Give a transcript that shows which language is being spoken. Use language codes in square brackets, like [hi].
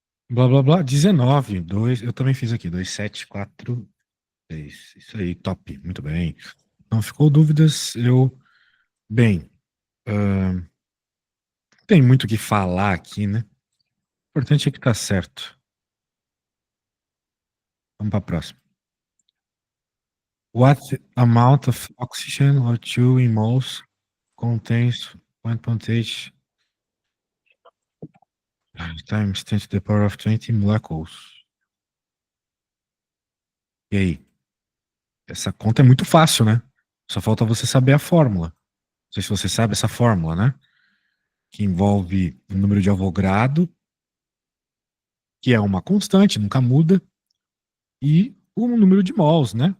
[pt] Blá, blá, blá. 19. 2. Eu também fiz aqui. 2, 7, 4, 6. Isso aí, top. Muito bem. Não ficou dúvidas. Bem, ahn, tem muito o que falar aqui, né? O importante é que tá certo. Vamos para a próxima. [en] What amount of oxygen or two in moles contains 1.8 times 10 to the power of 20 molecules? [pt] E aí? Essa conta é muito fácil, né? Só falta você saber a fórmula. Não sei se você sabe essa fórmula, né? Que envolve o número de Avogadro, que é uma constante, nunca muda, e o número de mols, né?